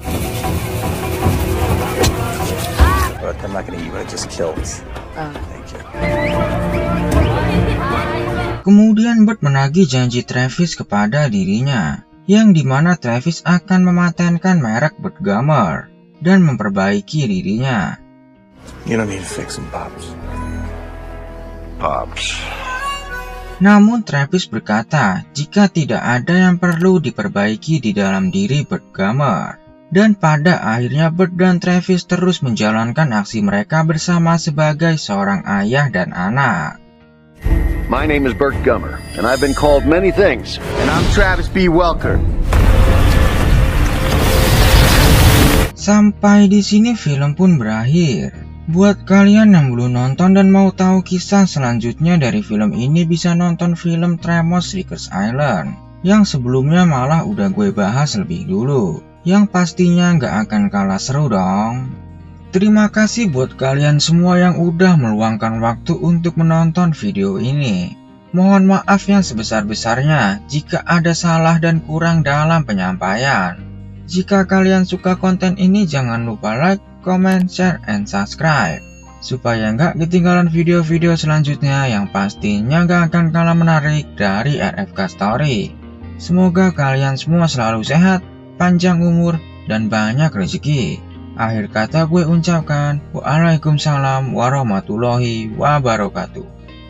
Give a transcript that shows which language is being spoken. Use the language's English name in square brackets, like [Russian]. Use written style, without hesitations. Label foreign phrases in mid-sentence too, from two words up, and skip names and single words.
[Indonesian] Kemudian Bert menagih janji Travis kepada dirinya, yang dimana Travis akan mematenkan merek Bert Gummer dan memperbaiki dirinya. [English] You don't need to fix him, Pops. [Indonesian] Namun Travis berkata jika tidak ada yang perlu diperbaiki di dalam diri Bert Gummer. Dan pada akhirnya Bert dan Travis terus menjalankan aksi mereka bersama sebagai seorang ayah dan anak. [English] My name is Bert Gummer, and I've been called many things. And I'm Travis B. Welker. [Indonesian] Sampai di sini film pun berakhir. Buat kalian yang belum nonton dan mau tahu kisah selanjutnya dari film ini, bisa nonton film Tremors Rikers Island yang sebelumnya malah udah gue bahas lebih dulu, yang pastinya nggak akan kalah seru dong. Terima kasih buat kalian semua yang udah meluangkan waktu untuk menonton video ini. Mohon maaf yang sebesar-besarnya jika ada salah dan kurang dalam penyampaian. Jika kalian suka konten ini, jangan lupa [English] like, comment, share, and subscribe, [Indonesian] supaya nggak ketinggalan video-video selanjutnya yang pastinya nggak akan kalah menarik dari RFK Story. Semoga kalian semua selalu sehat, panjang umur, dan banyak rezeki. Akhir kata gue ucapkan, [Arabic] وعليكم السلام ورحمة الله وبركاته.